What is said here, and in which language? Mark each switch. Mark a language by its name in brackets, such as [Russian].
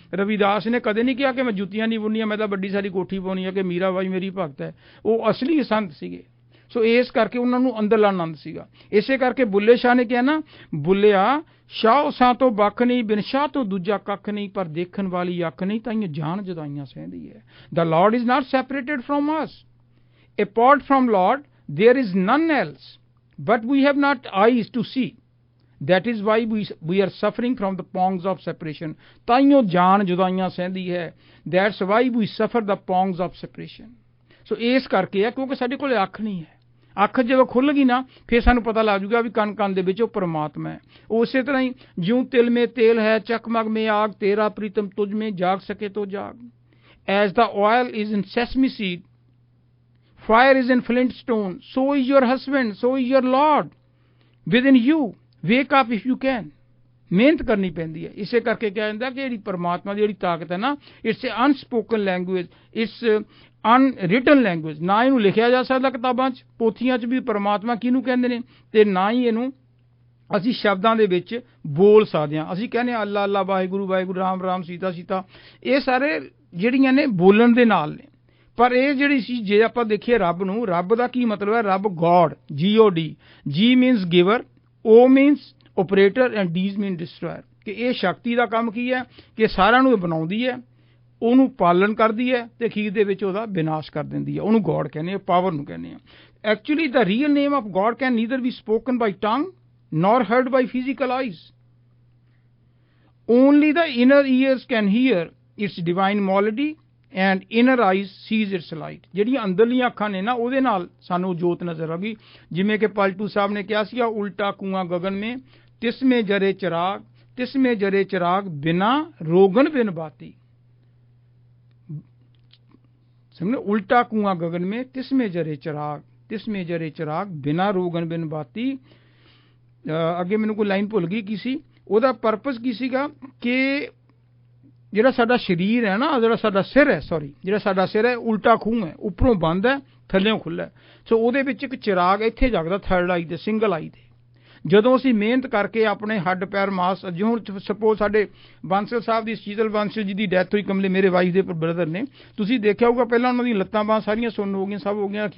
[Punjabi] ਰਵਿਦਾਸ ਨੇ ਕਦੇ ਨਹੀਂ ਕਿਹਾ ਕਿ ਮੈਂ ਜੁੱਤੀਆਂ ਨਹੀਂ ਬੁਣਨੀਆਂ, ਮੈਂ ਤਾਂ ਵੱਡੀ ਸਾਰੀ ਕੋਠੀ ਪਾਉਣੀ ਹੈ, ਕਿ ਮੀਰਾ ਬਾਈ ਮੇਰੀ ਭਗਤ ਹੈ। ਉਹ ਅਸਲੀ ਸੰਤ ਸੀਗੇ। ਸੋ ਇਸ ਕਰਕੇ ਉਹਨਾਂ ਨੂੰ ਅੰਦਰਲਾ ਆਨੰਦ ਸੀਗਾ। ਇਸੇ ਕਰਕੇ ਬੁੱਲੇ ਸ਼ਾਹ ਨੇ ਕਿਹਾ ਨਾ, ਬੁੱਲਿਆ ਸ਼ਾਹ ਸਾਂ ਤੋਂ ਵੱਖ ਨਹੀਂ, ਬਿਨ ਸ਼ਾਹ ਤੋਂ ਦੂਜਾ ਕੱਖ ਨਹੀਂ, ਪਰ ਦੇਖਣ ਵਾਲੀ ਅੱਖ ਨਹੀਂ ਤਾਈਂ ਜਾਨ ਜੁਦਾਈਆਂ ਸਹਿੰਦੀ ਹੈ। [English] The Lord is not separated from us. Apart from Lord there is none else, but we have not eyes to see. That is why we are suffering from the pangs of separation. [Punjabi] ਤਾਈਂ ਜਾਨ ਜੁਦਾਈਆਂ ਸਹਿੰਦੀ ਹੈ। [English] That's why we suffer the pangs of separation. [Punjabi] ਸੋ ਇਸ ਕਰਕੇ ਹੈ ਕਿਉਂਕਿ ਸਾਡੇ ਕੋਲ ਅੱਖ ਨਹੀਂ ਹੈ। ਅੱਖ ਜਦੋਂ ਖੁੱਲ੍ਹ ਗਈ ਨਾ ਫਿਰ ਸਾਨੂੰ ਪਤਾ ਲੱਗ ਜੂਗਾ ਵੀ ਕਣ ਕਣ ਦੇ ਵਿੱਚ ਉਹ ਪਰਮਾਤਮਾ ਹੈ। ਉਸੇ ਤਰ੍ਹਾਂ ਹੀ [Hindi] ਜਿਉਂ ਤਿਲ ਮੇ ਤੇਲ ਹੈ, ਚਕਮਕ ਮੇ ਆਗ, ਤੇਰਾ ਪ੍ਰੀਤਮ ਤੁਝ ਮੇ ਜਾਗ ਸਕੇ ਤੋ ਜਾਗ। [English] As the oil is in sesame seed, fire is in flint stone, so is your husband, so is your Lord within you. Wake up if you can. [Punjabi] ਮਿਹਨਤ ਕਰਨੀ ਪੈਂਦੀ ਹੈ। ਇਸੇ ਕਰਕੇ ਕਿਹਾ ਜਾਂਦਾ ਕਿ ਜਿਹੜੀ ਪਰਮਾਤਮਾ ਦੀ ਜਿਹੜੀ ਤਾਕਤ ਹੈ ਨਾ, [English] It's a unspoken language, it's unwritten language. [Punjabi] ਨਾ ਇਹਨੂੰ ਲਿਖਿਆ ਜਾ ਸਕਦਾ ਕਿਤਾਬਾਂ 'ਚ, ਪੋਥੀਆਂ 'ਚ ਵੀ ਪਰਮਾਤਮਾ ਕਿਹਨੂੰ ਕਹਿੰਦੇ ਨੇ, ਅਤੇ ਨਾ ਹੀ ਇਹਨੂੰ ਅਸੀਂ ਸ਼ਬਦਾਂ ਦੇ ਵਿੱਚ ਬੋਲ ਸਕਦੇ ਹਾਂ। ਅਸੀਂ ਕਹਿੰਦੇ ਹਾਂ ਅੱਲਾ ਅੱਲਾ, ਵਾਹਿਗੁਰੂ ਵਾਹਿਗੁਰੂ, ਰਾਮ ਰਾਮ, ਸੀਤਾ ਸੀਤਾ, ਇਹ ਸਾਰੇ ਜਿਹੜੀਆਂ ਨੇ ਬੋਲਣ ਦੇ ਨਾਲ ਨੇ। ਪਰ ਇਹ ਜਿਹੜੀ ਸੀ, ਜੇ ਆਪਾਂ ਦੇਖੀਏ ਰੱਬ ਨੂੰ, ਰੱਬ ਦਾ ਕੀ ਮਤਲਬ ਹੈ? [English] ਰੱਬ God, GOD, G means giver, O means operator and D's mean destroyer. [Punjabi] ਕਿ ਇਹ ਸ਼ਕਤੀ ਦਾ ਕੰਮ ਕੀ ਹੈ ਕਿ ਸਾਰਿਆਂ ਨੂੰ ਬਣਾਉਂਦੀ ਹੈ, ਉਹਨੂੰ ਪਾਲਣ ਕਰਦੀ ਹੈ ਅਤੇ ਅਖੀਰ ਦੇ ਵਿੱਚ ਉਹਦਾ ਵਿਨਾਸ਼ ਕਰ ਦਿੰਦੀ ਹੈ। ਉਹਨੂੰ ਗੋਡ ਕਹਿੰਦੇ ਆ, ਪਾਵਰ ਨੂੰ ਕਹਿੰਦੇ ਆ। [English] Actually the real name of God can neither be spoken by tongue nor heard by physical eyes. Only the inner ears can hear its divine melody and inner eyes sees its light. [Punjabi] ਜਿਹੜੀਆਂ ਅੰਦਰਲੀਆਂ ਅੱਖਾਂ ਨੇ ਨਾ, ਉਹਦੇ ਨਾਲ ਸਾਨੂੰ ਜੋਤ ਨਜ਼ਰ ਆ ਗਈ। ਜਿਵੇਂ ਕਿ ਪਲਟੂ ਸਾਹਿਬ ਨੇ ਕਿਹਾ ਸੀਗਾ, [Hindi] ਉਲਟਾ ਕੁਆਂ ਗगन में तिसमें जरे चिराग, तिसमें जरे चिराग बिना रोगन बिन बाती। समझे? उल्टा कुआं गगन में तिसमें जरे चिराग, तिसमें जरे चिराग बिना रोगन बिन बाती। [Punjabi] ਅੱਗੇ ਮੈਨੂੰ ਕੋਈ ਲਾਈਨ ਭੁੱਲ ਗਈ ਕੀ ਸੀ। ਉਹਦਾ ਪਰਪਸ ਕੀ ਸੀਗਾ ਕਿ ਜਿਹੜਾ ਸਾਡਾ ਸਰੀਰ ਹੈ ਨਾ, ਜਿਹੜਾ ਸਾਡਾ ਸਿਰ ਹੈ, ਜਿਹੜਾ ਸਾਡਾ ਸਿਰ ਹੈ ਉਲਟਾ ਖੂਹ ਹੈ, ਉੱਪਰੋਂ ਬੰਦ ਹੈ, ਥੱਲਿਓਂ ਖੁੱਲ੍ਹਾ। ਸੋ ਉਹਦੇ ਵਿੱਚ ਇੱਕ ਚਿਰਾਗ ਇੱਥੇ ਜਗਦਾ, ਥਰਡ ਆਈ ਤੇ, ਸਿੰਗਲ ਆਈ ਤੇ। ਜਦੋਂ ਅਸੀਂ ਮਿਹਨਤ ਕਰਕੇ ਆਪਣੇ ਹੱਡ ਪੈਰ ਮਾਸ, ਜਿਉਂ ਸਪੋਜ਼ ਸਾਡੇ ਬਾਂਸਲ ਸਾਹਿਬ ਦੀ, ਸ਼ੀਤਲ ਬਾਂਸਲ ਜੀ ਦੀ ਡੈਥ ਹੋਈ, ਕਮਲੇ ਮੇਰੇ ਵਾਈਫ ਦੇ ਬ੍ਰਦਰ ਨੇ, ਤੁਸੀਂ ਦੇਖਿਆ ਹੋਊਗਾ ਪਹਿਲਾਂ ਉਹਨਾਂ ਦੀਆਂ ਲੱਤਾਂ ਬਾਂਹ ਸਾਰੀਆਂ ਸੁੰਨ ਹੋ ਗਈਆਂ, ਸਭ ਹੋ ਗਈਆਂ।